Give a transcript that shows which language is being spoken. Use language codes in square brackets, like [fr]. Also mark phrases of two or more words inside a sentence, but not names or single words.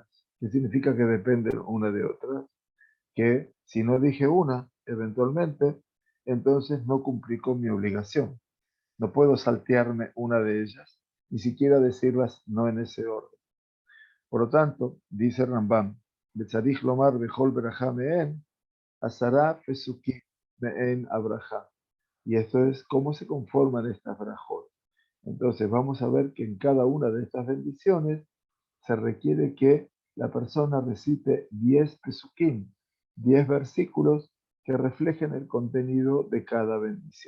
[es] ¿Qué significa que dependen una de otras? Que si no dije una, eventualmente, entonces no cumplí con mi obligación. No puedo saltearme una de ellas, ni siquiera decirlas no en ese orden. Por lo tanto, dice Rambam, [he] וצריך לומר בכל ברכה מהן עשרה פסוקים מעין הברכה. [es] Y esto es cómo se conforman estas brajot. Entonces vamos a ver que en cada una de estas bendiciones se requiere que la persona recite 10 pesukim, 10 versículos que reflejen el contenido de cada bendición.